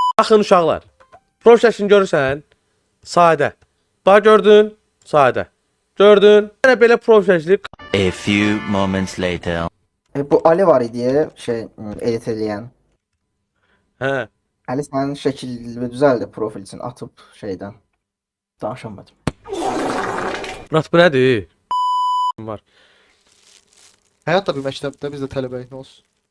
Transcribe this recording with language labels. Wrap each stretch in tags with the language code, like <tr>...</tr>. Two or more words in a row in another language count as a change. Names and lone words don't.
<az>Baxın uşaqlar. Profil şəklini görürsən, sadə. Bax gördün, sadə. Gördün, yenə belə profil şəkli.</az> <en>A few moments later.</en> <az>Bu Ali var idi edit eləyən. Hə. Ali sənin şəkil düzəldi profil üçün atıb şeydən. Danışamadım. Murat bu nədir? Var. Həyat da bir məktəbdə, biz də tələbəyik, nə olsun.</az>